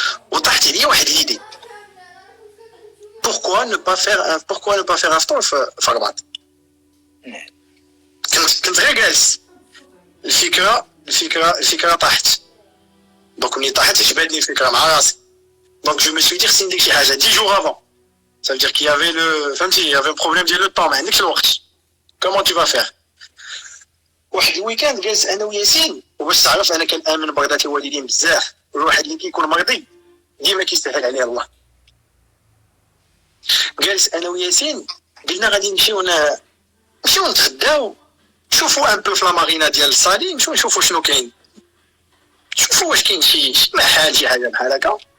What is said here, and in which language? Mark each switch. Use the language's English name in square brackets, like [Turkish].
[Arabic] وطاحت لي واحد l'idée. [French] Pourquoi ne pas faire un stand [Arabic] في رباط؟ كنت غير جالس الفكرة طاحت. Donc ملي طاحت عجبتني الفكرة مع راسي. [French] Donc je me suis dit [Arabic] خصني ندير شي حاجة [French] 10 jours avant. Ça veut dire qu'il y avait il y avait un problème ديال le temps [Arabic] ما عندكش الوقت. [French] Comment tu vas faire؟ [Arabic] واحد الويكاند جالس انا وياسين وباش تعرف انا كنآمن بغداد الوالدين بزاف والواحد اللي كيكون مرضي ديما كيسهل عليه الله. جالس انا وياسين قلنا غادي نمشيو نتغداو نشوفوا ان بو في لا مارينا ديال الصالي نشوفوا شنو كاين نشوفوا واش كاين شي محل شي حاجه بحال هكا.